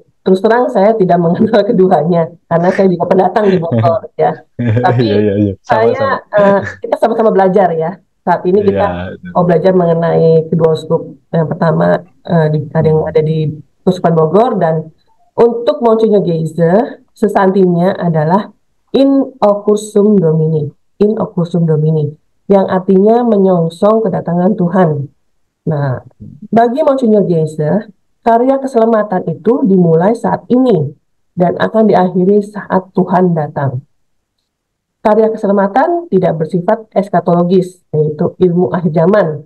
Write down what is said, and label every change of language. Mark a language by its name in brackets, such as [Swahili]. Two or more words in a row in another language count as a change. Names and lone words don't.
[Indonesian] Terus terang saya tidak mengenal keduanya karena saya juga pendatang di Bogor ya. Tapi Iya, iya, iya. saya Sama-sama. kita sama-sama belajar ya. Saat ini kita Iya. belajar mengenai kedua uskup. Yang pertama ada yang ada di Keuskupan Bogor, dan untuk Monsinyur Geise sesantinya adalah [Latin] in ocursum Domini, in ocursum Domini, [Indonesian] yang artinya menyongsong kedatangan Tuhan. Nah, bagi Monsinyur Geise, karya keselamatan itu dimulai saat ini dan akan diakhiri saat Tuhan datang. Karya keselamatan tidak bersifat eskatologis, yaitu ilmu akhir zaman.